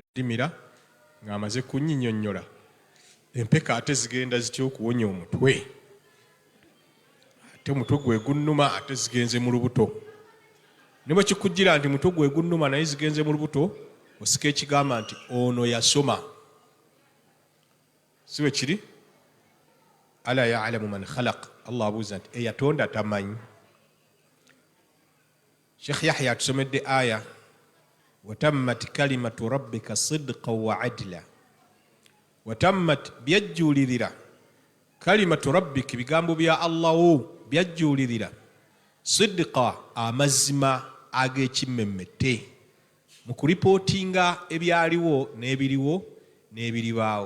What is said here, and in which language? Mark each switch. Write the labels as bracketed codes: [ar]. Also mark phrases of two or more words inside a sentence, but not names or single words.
[lg] Dimira ng'amaze kunnyinnyonnyola empeka ate zigenda zitya okuwonya omutwe, ate omutwe gwe gunnuma, ate zigenze mu lubuto. Ne bwe kikujjira nti mutwe gwe gunnuma naye zigenze mu lubuto, osika ekigamba nti ono yasoma. Si bwe kiri? [ar] ألا يعلم من خلق. [lg] Allah abuuza nti eyatonda tamanyi? Sheikh Yahya atusomedde aya [ar] وتمت كلمة ربك صدقا وعدلا. [lg] Watammat, byajjuulirira, [ar] كلمة ربك, [lg] bigambo bya Allah byajjuulirira, sidqa, amazima ag'ekimmemmette mu kuripootinga ebyaliwo n'ebiriwo n'ebiribaawo.